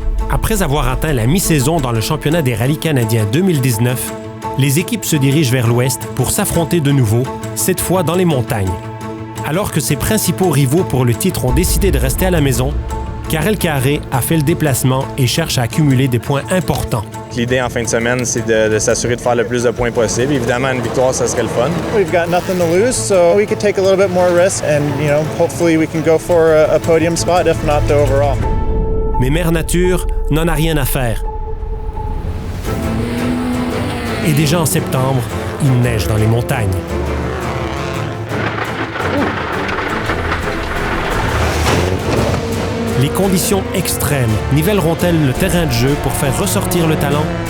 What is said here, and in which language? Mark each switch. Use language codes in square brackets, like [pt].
[fr] Après avoir atteint la mi-saison dans le championnat des rallyes canadiens 2019, les équipes se dirigent vers l'ouest pour s'affronter de nouveau, cette fois dans les montagnes. Alors que ses principaux rivaux pour le titre ont décidé de rester à la maison, Karel Carré a fait le déplacement et cherche à accumuler des points importants. L'idée en fin de semaine, c'est de s'assurer de faire le plus de points possible. Évidemment, une victoire, ça serait le fun. [en] We've got nothing to lose, so we could take a little bit more risk and, hopefully we can go for a podium spot, if not the overall. [fr] Mais Mère Nature n'en a rien à faire. Et déjà en septembre, il neige dans les montagnes. Les conditions extrêmes nivelleront-elles le terrain de jeu pour faire ressortir le talent?